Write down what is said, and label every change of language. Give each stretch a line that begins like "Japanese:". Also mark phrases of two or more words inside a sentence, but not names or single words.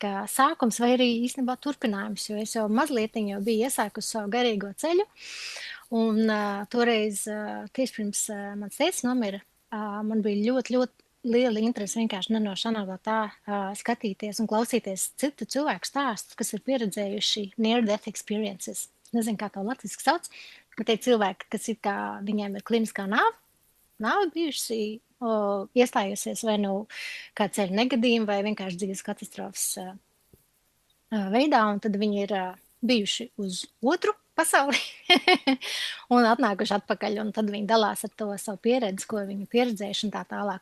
Latvian: kā sākums vai arī īstenībā turpinājums, jo es jau mazliet jau biju iesākusi savu garīgo ceļu, un toreiz tieši pirms mans tēvs nomira, man bija ļoti, ļoti liela interese vienkārši nenošanāvā tā skatīties un klausīties citu cilvēku stāstus, kas ir pieredzējuši
English: near-death experiences.
Latvian: Nezinu, kā to latviski sauc, bet tie cilvēki, kas ir kā, viņiem ir kliniskā nāve bijuši iestājusies vai kā ceļu negadījumi vai vienkārši dzīves katastrofas veidā, un tad viņi ir bijuši uz otru pasauli un atnākuši atpakaļ, un tad viņi dalās ar to savu pieredzi, ko viņi pieredzējuši un tā tālāk.